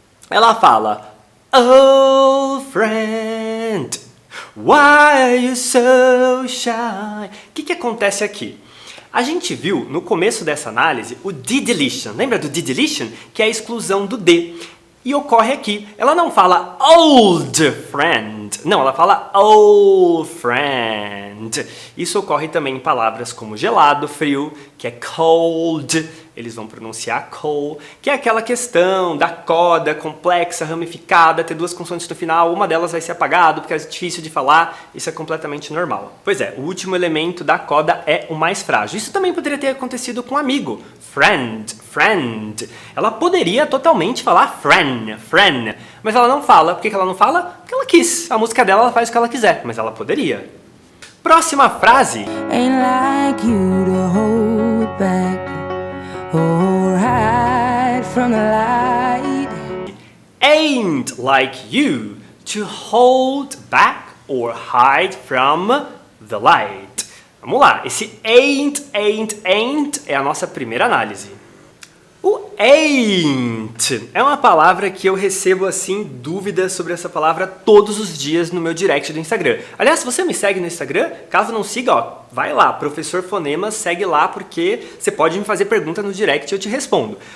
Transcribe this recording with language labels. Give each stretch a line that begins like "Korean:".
Portuguese: Ela fala,
English: oh friend, why are you so shy?
Portuguese: O que acontece aqui? A gente viu no começo dessa análise o de-deletion. Lembra do de-deletion? Que é a exclusão do de. E ocorre aqui. Ela não fala old friend. Não, ela fala old friend. Isso ocorre também em palavras como gelado, frio, que é cold. Eles vão pronunciar cold, que é aquela questão da coda complexa, ramificada, ter duas consoantes no final, uma delas vai ser apagada porque é difícil de falar, isso é completamente normal. Pois é, o último elemento da coda é o mais frágil. Isso também poderia ter acontecido com um amigo, friend, friend. Ela poderia totalmente falar friend, friend, mas ela não fala. Por que ela não fala? Porque ela quis. A música dela ela faz o que ela quiser, mas ela poderia. Próxima frase.
English: Ain't like you to hold back or hide from the light. Ain't like you to hold back or hide from the light.
Portuguese: Vamos lá, esse ain't é a nossa primeira análise. O ain't é uma palavra que eu recebo assim dúvidas sobre essa palavra todos os dias no meu direct do Instagram. Aliás, se você me segue no Instagram, caso não siga, ó, vai lá, Professor Fonemas, segue lá porque você pode me fazer pergunta no direct e eu te respondo.